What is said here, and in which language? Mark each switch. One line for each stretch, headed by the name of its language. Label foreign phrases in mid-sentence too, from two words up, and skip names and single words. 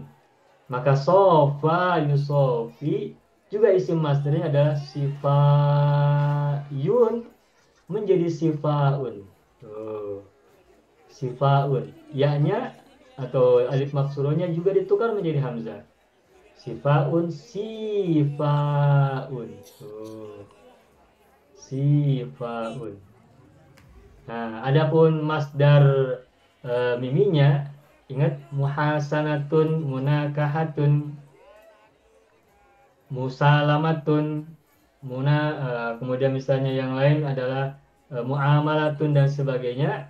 Indonesian: Maka
Arabic: صفا يصفو
Indonesian: juga isim masdarnya adalah sifayun menjadi sifaun. Tuh, sifaun. Ya-nya atau alif maksurohnya juga ditukar menjadi hamzah.
Arabic: صفاء، صفاء.
Indonesian: Tuh, sifaun. Nah, adapun masdar miminya, ingat
Arabic: محاسنة، مناكحة، مسالمة,
Indonesian: kemudian misalnya yang lain adalah muamalatun dan sebagainya.